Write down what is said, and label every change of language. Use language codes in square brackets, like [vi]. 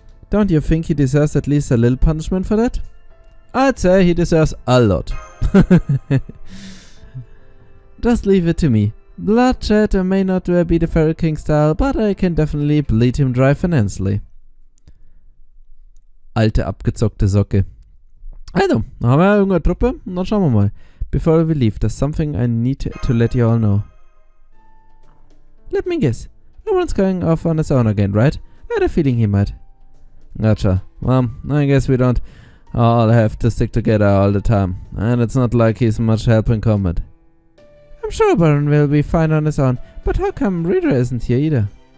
[en] Don't you think he deserves at least a little punishment for that? I'd say he deserves a lot. Just leave it to me. Bloodshed may not be the Fairy King style, but I can definitely bleed him dry financially. [de] Alte abgezockte Socke. Also, haben wir irgendeine Truppe? Und dann schauen wir mal. [en] Before we leave, there's something I need to let you all know. Let me guess. Everyone's going off on his own again, right? I had a feeling he might. Gotcha. Well, I guess we don't all have to stick together all the time. And it's not like he's much help in combat. I'm sure Baron will be fine on his own, but how come Rita isn't here either?